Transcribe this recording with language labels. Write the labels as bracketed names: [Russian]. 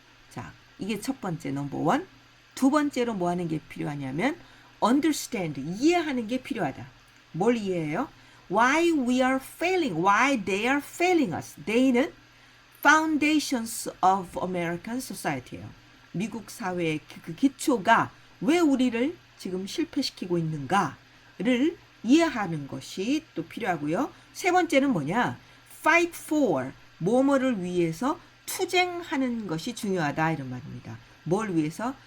[Korean] 자, 이게 첫 번째 넘버 원. 두 번째로 뭐 하는 게 필요하냐면 understand, 이해하는 게 필요하다. 뭘 이해해요? [English] Why we are failing, why they are failing us. They는 foundations of American society예요. [Korean] 미국 사회의 그 기초가 왜 우리를 지금 실패시키고 있는가를 이해하는 것이 또 필요하고요. 세 번째는 뭐냐? [English] Fight for, [Korean] 뭐뭐를 위해서 투쟁하는 것이 중요하다 이런 말입니다. 뭘 위해서?